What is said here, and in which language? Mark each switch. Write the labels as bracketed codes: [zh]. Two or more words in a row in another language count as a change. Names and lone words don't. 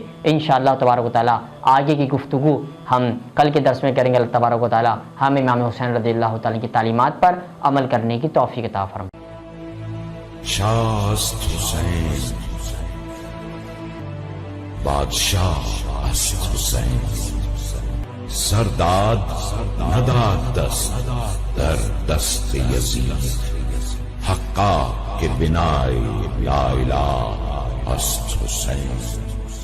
[ur] انشاءاللہ تبارک و تعالیٰ آگے کی گفتگو ہم کل کے درس میں کریں گے۔ اللہ تبارک و تعالیٰ ہم امام حسین رضی اللہ تعالیٰ کی تعلیمات پر عمل کرنے کی توفیق عطا فرمائے۔ [fa] شاست حسین بادشاہ است حسین، سرداد نداد دست در دست یزید، حقا که بنای لا اله است حسین۔